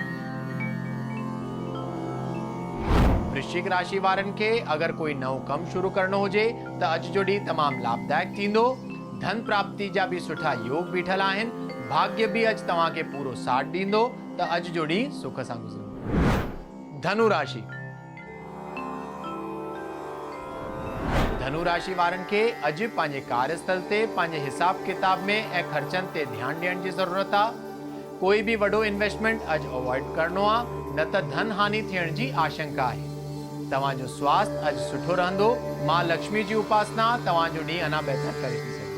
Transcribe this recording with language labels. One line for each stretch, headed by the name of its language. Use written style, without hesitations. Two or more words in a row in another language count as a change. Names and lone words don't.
Sindhi: वृश्चिक राशि वारनि खे अगरि कोई नओं कमु शुरू करणो हुजे, त अॼु जो ॾींहुं तमामु लाभदायक थींदो। धन प्राप्ति जा भी सुठा योग बीठल आहिनि। भाग्य भी अॼु तव्हांखे पूरो साथ ॾींदो, त अॼु जो ॾींहुं सुख सां गुज़रंदो। धनु राशि। धनु राशि वारनि खे अॼु पंहिंजे कार्यस्थल ते पंहिंजे हिसाब किताब में ऐं ख़र्चनि ते ध्यानु ॾियण जी ज़रूरत आहे। कोई भी वॾो इन्वेस्टमेंट अॼु अवॉइड करणो आहे, न त धन हानि थियण जी आशंका आहे। तव्हांजो स्वास्थ्य अॼु सुठो रहंदो। मां लक्ष्मी जी उपासना तव्हांजो ॾींहुं अञा बहितर करे थी सघे।